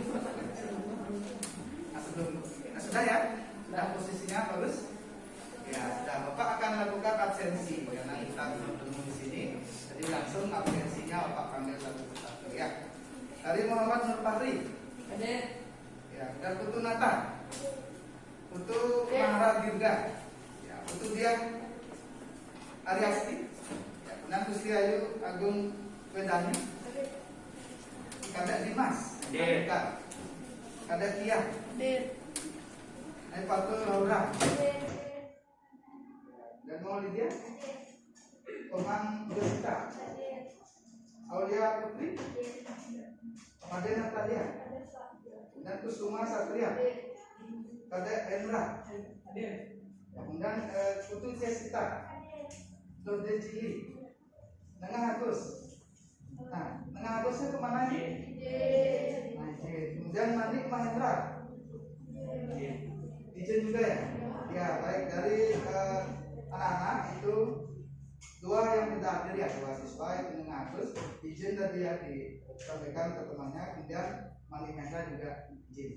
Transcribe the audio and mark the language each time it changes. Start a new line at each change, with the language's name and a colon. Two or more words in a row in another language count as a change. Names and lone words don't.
Indonesian: Nah, sudah ya, sudah posisinya bagus. Ya, sudah. Bapak akan lakukan absensi karena kita bertemu di sini. Jadi langsung absensinya Bapak panggil satu persatu ya. Dari Muhammad Nur Fahri. Ya, dan Putu Nata. Putu Mahara Dirga. Ya, Putu Dian Ariasti. Ya, kemudian Gusti Ayu Agung Wedani. Kadek Dimas. Kadek Kia. Fatul Laura. Dan Maulidia. Komang Jessica. Aulia Putri. Made Natalia. Dan Kusuma Satria. Kadek Endra. Kemudian Putu Jessica. Dode Cili. Nengah Agus. Nah, Nengah Agusnya kemana ini? Nah, kemudian Manik Mahendra. Izin juga ya? Ya, baik. Dari anak-anak itu Dua yang kita hadir ya, dua siswa itu mengakus izin tadi ya disampaikan ke temannya, kemudian Manimenda juga izin.